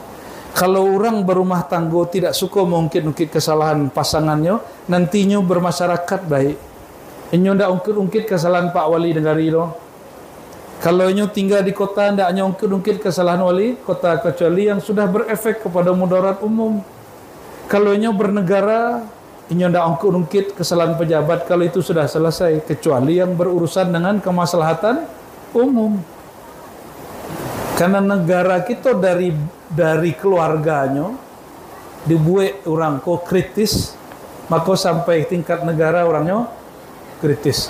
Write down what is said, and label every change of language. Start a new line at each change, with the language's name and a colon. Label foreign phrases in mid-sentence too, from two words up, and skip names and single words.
Indonesian: Kalau orang berumah tangga tidak suka mungkit-ungkit kesalahan pasangannya, nantinya bermasyarakat baik.
Minangkabau: Inyo ndak ungkit-ungkit kesalahan Pak Wali negari lo.
Indonesian: Kalau inyo tinggal di kota ndak hanya ungkit-ungkit kesalahan wali kota, kecuali yang sudah berefek kepada mudarat umum. Kalau inyo bernegara, inyo ndak ungkit-ungkit kesalahan pejabat kalau itu sudah selesai, kecuali yang berurusan dengan kemaslahatan umum. Karena negara kita dari keluarganya dibuat orang ko kritis, maka sampai tingkat negara orangnya kritis.